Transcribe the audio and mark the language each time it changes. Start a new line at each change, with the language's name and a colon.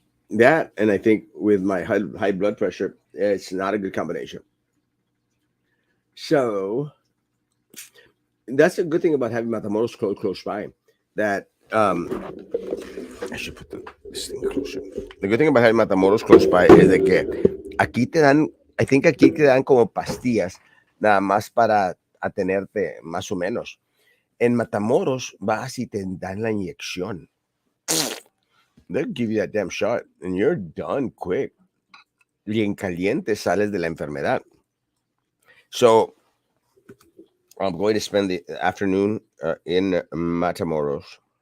English: That, and I think with my high blood pressure, it's not a good combination. So that's a good thing about having Matamoros close by. That I should put this thing closer. The good thing about having Matamoros close by is
Spanish: de que aquí te dan,
English: I think
Spanish: aquí te dan como pastillas nada más para atenerte más o menos. En Matamoros vas y te dan la inyección.
English: They'll give you that damn shot and you're done quick.
Spanish: Y en caliente sales de la enfermedad.
English: So I'm going to spend the afternoon in Matamoros.